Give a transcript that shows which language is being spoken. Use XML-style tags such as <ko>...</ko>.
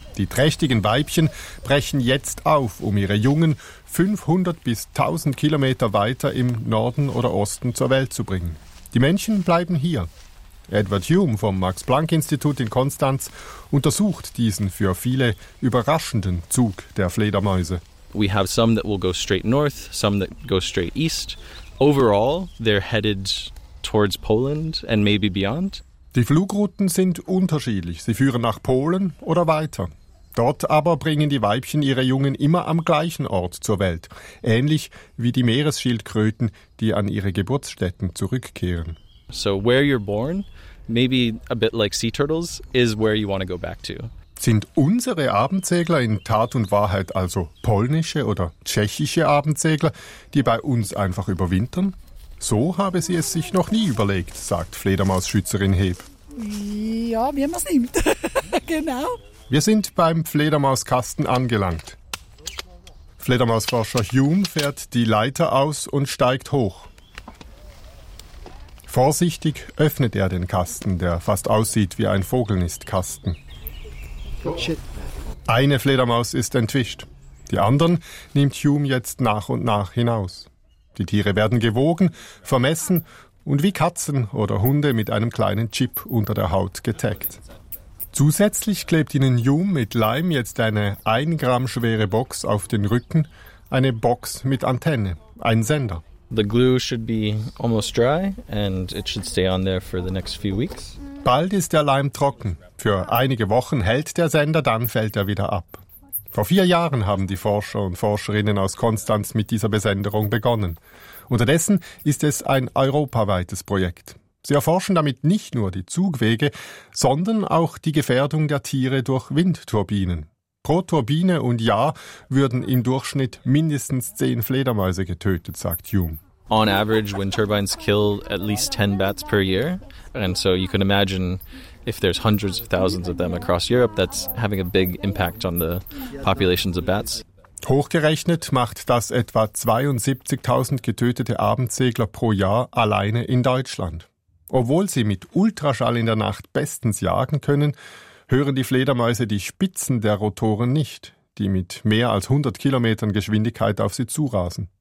<de>Die trächtigen Weibchen brechen jetzt auf, um ihre Jungen 500 bis 1000 Kilometer weiter im Norden oder Osten zur Welt zu bringen. Die Männchen bleiben hier. Edward Hume vom Max-Planck-Institut in Konstanz untersucht diesen für viele überraschenden Zug der Fledermäuse.</de> <en>We have some that will go straight north, some that go straight east. Overall, they're headed towards Poland and maybe beyond.</en> <de>Die Flugrouten sind unterschiedlich. Sie führen nach Polen oder weiter. Dort aber bringen die Weibchen ihre Jungen immer am gleichen Ort zur Welt. Ähnlich wie die Meeresschildkröten, die an ihre Geburtsstätten zurückkehren.</de> <en>So where you're born, maybe a bit like sea turtles, is where you want to go back to.</en> <de>Sind unsere Abendsegler in Tat und Wahrheit also polnische oder tschechische Abendsegler, die bei uns einfach überwintern? So habe sie es sich noch nie überlegt, sagt Fledermausschützerin Heb. Ja, wie man es nimmt. Genau. Wir sind beim Fledermauskasten angelangt. Fledermausforscher Hume fährt die Leiter aus und steigt hoch. Vorsichtig öffnet er den Kasten, der fast aussieht wie ein Vogelnistkasten. Eine Fledermaus ist entwischt. Die anderen nimmt Hume jetzt nach und nach hinaus. Die Tiere werden gewogen, vermessen und wie Katzen oder Hunde mit einem kleinen Chip unter der Haut getaggt. Zusätzlich klebt ihnen Hume mit Leim jetzt eine 1 Gramm schwere Box auf den Rücken, eine Box mit Antenne, ein Sender.</de> <en>The glue should be almost dry and it should stay on there for the next few weeks.</en> <de>Bald ist der Leim trocken. Für einige Wochen hält der Sender, dann fällt er wieder ab. Vor 4 Jahren haben die Forscher und Forscherinnen aus Konstanz mit dieser Besenderung begonnen. Unterdessen ist es ein europaweites Projekt. Sie erforschen damit nicht nur die Zugwege, sondern auch die Gefährdung der Tiere durch Windturbinen. Pro Turbine und Jahr würden im Durchschnitt mindestens 10 Fledermäuse getötet, sagt Hume.</de> <en>On average, wind turbines kill at least 10 bats per year. And so you can imagine, if there's hundreds of thousands of them across Europe, that's having a big impact on the populations of bats.</en> <de>Hochgerechnet macht das etwa 72.000 getötete Abendsegler pro Jahr alleine in Deutschland. Obwohl sie mit Ultraschall in der Nacht bestens jagen können, hören die Fledermäuse die Spitzen der Rotoren nicht, die mit mehr als 100 Kilometern Geschwindigkeit auf sie zurasen.</de>